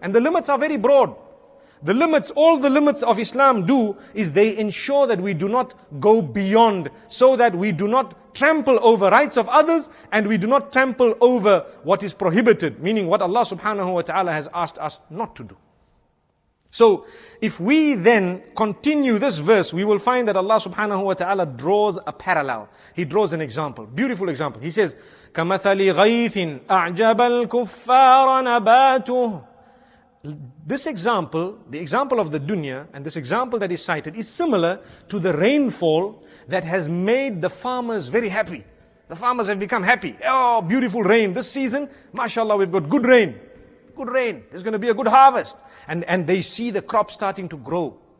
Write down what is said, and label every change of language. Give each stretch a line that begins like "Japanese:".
English: And the limits are very broad. The limits, all the limits of Islam do is they ensure that we do not go beyond, so that we do not trample over rights of others and we do not trample over what is prohibited, meaning what Allah subhanahu wa ta'ala has asked us not to do. So, if we then continue this verse, we will find that Allah subhanahu wa ta'ala draws a parallel. He draws an example, beautiful example. He says,
Arabic: كَمَثَلِ غَيْثٍ أَعْجَبَ الْكُفَّارَ نَبَاتُهُ.
English: This example, the example of the dunya, and this example that is cited, is similar to the rainfall that has made the farmers very happy. The farmers have become happy. Oh, beautiful rain. This season, mashallah, we've got good rain. Good rain. There's going to be a good harvest. And they see the crop starting to grow.